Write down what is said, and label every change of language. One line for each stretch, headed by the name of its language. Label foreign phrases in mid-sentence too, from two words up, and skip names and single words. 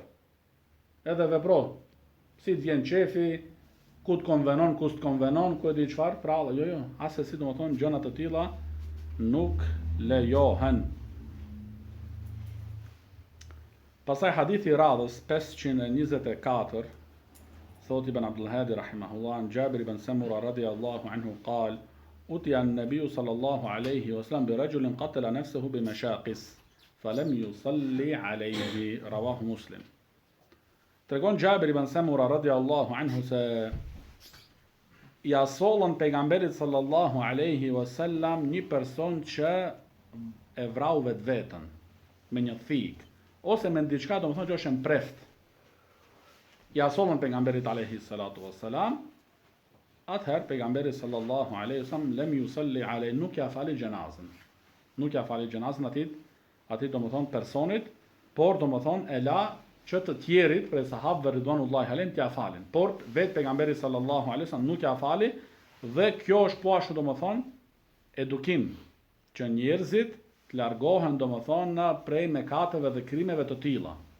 Albanian: Edhe vepro, si të vjen qefi, ku të konvenon, ku s'të konvenon, ku e di çfarë, pra jo, asesi domethënë gjëra të tilla nuk lejohen. Pastaj hadithi i radhës 524, thot Ibn Abdul Hadi rahimahullah,
Arabic: جابر بن سمرة رضي الله عنه قال، أتي النبي صلى الله عليه وسلم برجل قتل نفسه بمشاقص، فلم يصل عليه، رواه مسلم.
Albanian: Tregon Jabir ibn Samura
Arabic: رضي الله عنه
Albanian: se ja sollën pejgamberit
Arabic: صلى الله عليه وسلم
Albanian: një person që e vrau vetveten me një thik ose me diçka domethënë që është në preft. Ja sollën pejgamberit
Arabic: عليه الصلاة والسلام,
Albanian: atëherë pejgamberi
Arabic: صلى الله عليه وسلم لم يصل عليه,
Albanian: nuk ja fali gjenazën. Nuk ja fali gjenazën atit domethënë personit, por domethënë e la që të tjerit prej sahabëve
Arabic: رضوان الله عليهم
Albanian: t'ia falin. Por vetë pejgamberi
Arabic: صلى الله عليه وسلم
Albanian: nuk ja fali, dhe kjo është po ashtu domethënë edukim që njerëzit të largohen domethënë prej mëkateve dhe krimeve të tilla.